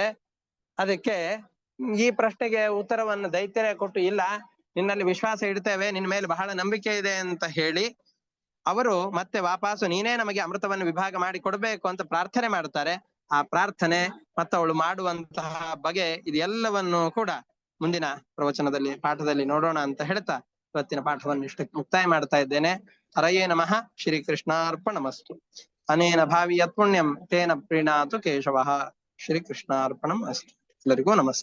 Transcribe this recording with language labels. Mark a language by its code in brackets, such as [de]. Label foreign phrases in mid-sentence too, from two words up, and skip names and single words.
[kn] ಅದಕ್ಕೆ ಈ ಪ್ರಶ್ನೆಗೆ ಉತ್ತರವನ್ನು ದೈತ್ಯರೇ ಕೊಟ್ಟು, ಇಲ್ಲ ನಿನ್ನಲ್ಲಿ ವಿಶ್ವಾಸ ಇಡ್ತೇವೆ, ನಿನ್ನ ಮೇಲೆ ಬಹಳ ನಂಬಿಕೆ ಇದೆ ಅಂತ ಹೇಳಿ ಅವರು ಮತ್ತೆ ವಾಪಸ್ಸು ನೀನೇ ನಮಗೆ ಅಮೃತವನ್ನು ವಿಭಾಗ ಮಾಡಿ ಕೊಡ್ಬೇಕು ಅಂತ ಪ್ರಾರ್ಥನೆ ಮಾಡ್ತಾರೆ. ಆ ಪ್ರಾರ್ಥನೆ ಮತ್ತು ಅವಳು ಮಾಡುವಂತಹ ಬಗೆ ಇದೆಲ್ಲವನ್ನು ಕೂಡ ಮುಂದಿನ ಪ್ರವಚನದಲ್ಲಿ ಪಾಠದಲ್ಲಿ ನೋಡೋಣ ಅಂತ ಹೇಳ್ತಾ ಇವತ್ತಿನ ಪಾಠವನ್ನು ಇಷ್ಟಕ್ಕೆ ಮುಕ್ತಾಯ ಮಾಡ್ತಾ ಇದ್ದೇನೆ. [sa] ಹರಯೇ ನಮಃ. ಶ್ರೀಕೃಷ್ಣಾರ್ಪಣಮಸ್ತು. ಅನೇನ ಭಾವಿ ಯತ್ ಪುಣ್ಯಂ ತೇನ ಪ್ರೀಣಾತು ಕೇಶವಃ. ಶ್ರೀಕೃಷ್ಣಾರ್ಪಣಂ ಅಸ್ತು. [kn] ಎಲ್ಲರಿಗೂ ನಮಸ್ಕಾರ.